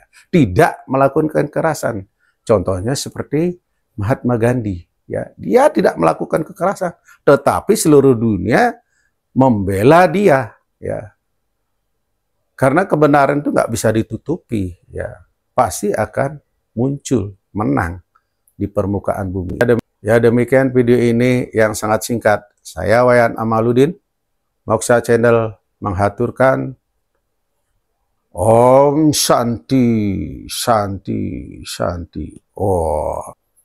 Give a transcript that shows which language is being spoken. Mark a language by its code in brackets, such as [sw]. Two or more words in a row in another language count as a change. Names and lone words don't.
[id] Tidak melakukan kekerasan. Contohnya seperti Mahatma Gandhi, ya dia tidak melakukan kekerasan, tetapi seluruh dunia membela dia, ya. Karena kebenaran itu nggak bisa ditutupi, ya. Pasti akan muncul, menang di permukaan bumi. Ya demikian video ini yang sangat singkat. Saya Wayan Amaludin, Moksha Channel menghaturkan [sa] ॐ शान्तिः शान्तिः शान्तिः. Oh.